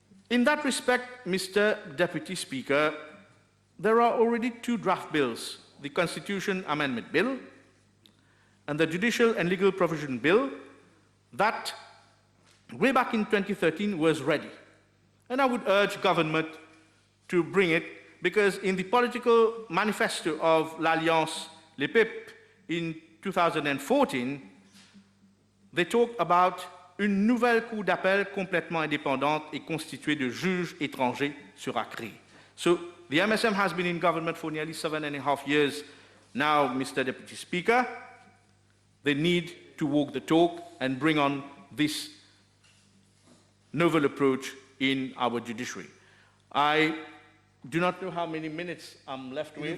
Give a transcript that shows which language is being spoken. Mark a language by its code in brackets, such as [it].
[en] In that respect, Mr. Deputy Speaker, there are already two draft bills, the Constitution Amendment Bill and the Judicial and Legal Provision Bill, that way back in 2013 was ready. And I would urge government to bring it, because in the political manifesto of l'Alliance Les Peuples in 2014, they talk about [fr] une nouvelle cour d'appel complètement indépendante et constituée de juges étrangers sera créée. [en] So the MSM has been in government for nearly 7.5 years now, Mr. Deputy Speaker. They need to walk the talk and bring on this novel approach in our judiciary. I do not know how many minutes I'm left with.